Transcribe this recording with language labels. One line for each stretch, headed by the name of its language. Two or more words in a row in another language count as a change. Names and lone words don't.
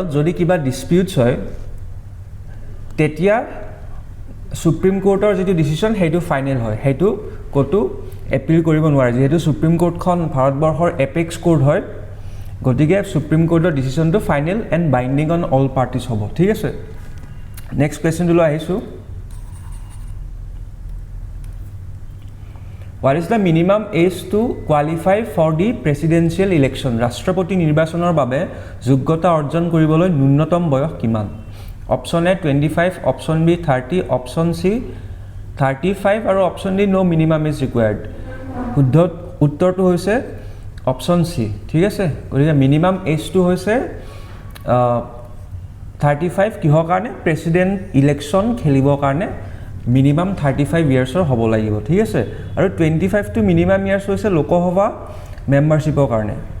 Assamese: যদি কিবা ডিসপিউটছ হয় তেতিয়া সুপ্ৰিম কোৰ্টৰ যেটো ডিসিশন হেতু ফাইনেল হয় হেতু কতো এপিল কৰিব নোৱাৰে যেহেতু সুপ্ৰিম কোৰ্টখন ভাৰতবৰ্ষৰ
English: apex court
Assamese: হয় গতিকে সুপ্ৰিম কোৰ্টৰ ডিসিশনটো
English: final and binding on all parties
Assamese: হ'ব ঠিক আছে
English: next question
Assamese: আহিছো
English: What is the minimum age to qualify for the presidential election?
Assamese: ৰাষ্ট্ৰপতি নিৰ্বাচনৰ বাবে যোগ্যতা অৰ্জন কৰিবলৈ ন্যূনতম বয়স কিমান?
English: option A
Assamese: 25,
English: option B
Assamese: 30,
English: option C
Assamese: 35 আৰু
English: option D no minimum is required.
Assamese: শুদ্ধ উত্তৰটো হৈছে
English: option C
Assamese: ঠিক আছে গতিকে
English: minimum age
Assamese: হৈছে 35 কিহৰ কাৰণে
English: president election
Assamese: খেলিবৰ কাৰণে
English: minimum 35 years
Assamese: হ'ব লাগিব ঠিক আছে আৰু 25 টু
English: minimum years
Assamese: হৈছে লোকসভা মেম্বাৰশ্বিপৰ কাৰণে